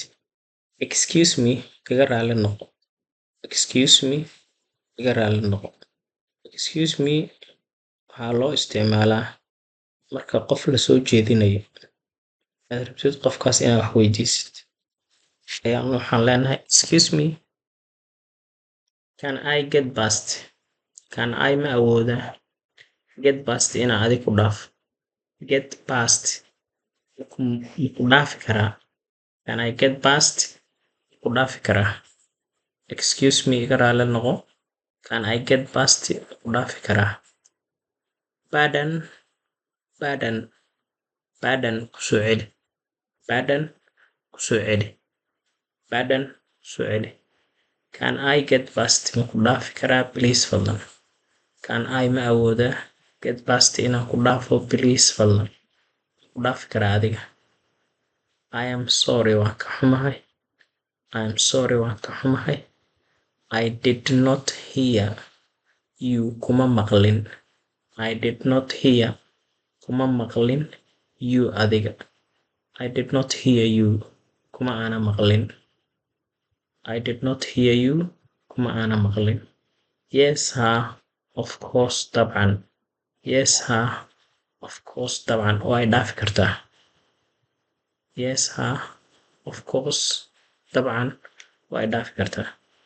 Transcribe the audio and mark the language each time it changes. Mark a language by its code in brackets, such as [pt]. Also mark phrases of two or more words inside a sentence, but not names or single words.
[en] Excuse me, [so] iga raali noqo. [en] Excuse me, [so] iga raali noqo. [en] Excuse me [so] waxaa loo isticmaalaa marka qof la soo jeedinayo. Aad rabtid qofkaas inaad wax weydiisid. Waxaan leenahay [en] excuse me, can I get past? Can I [so] ma awoodaa? [en] Get past [so] inaa adig ku dhaaf. [en] Get past [so] ku dhaafi karaa. [en] Can I get past? [so] Ku dhaafi karaa. [en] Excuse me, [so] iga raali noqo. [en] Can I get past? [so] Ku dhaafi karaa. [en] Pardon, pardon, pardon [so] kusoo celi. Pardon kusoo celi. Pardon kusoo celi. [en] Can I get past? [so] Ma ku dhaafi karaa please fadlan. [en] Can I [so] ma awoodaa? [en] Get past [so] inaan ku dhaafo please fadlan. Ku dhaafi karaa adiga. [en] I am sorry, [so] waan ka xumahay. [en] I am sorry, [so] waan ka xumahay. [en] I did not hear you, [so] kuma maqlin. [en] I did not hear, [so] kuma maqlin you adiga. [en] I did not hear you, [so] kuma ana maqlin. [en] I did not hear you, [so] kuma ana maqlin. [en] Yes, ha, of course, dabcan. Yes, ha, of course, [so] dabcan. Way dhaafi kartaa. [en] Yes, ha, of course, [so] dabcan. Way dhaafi kartaa.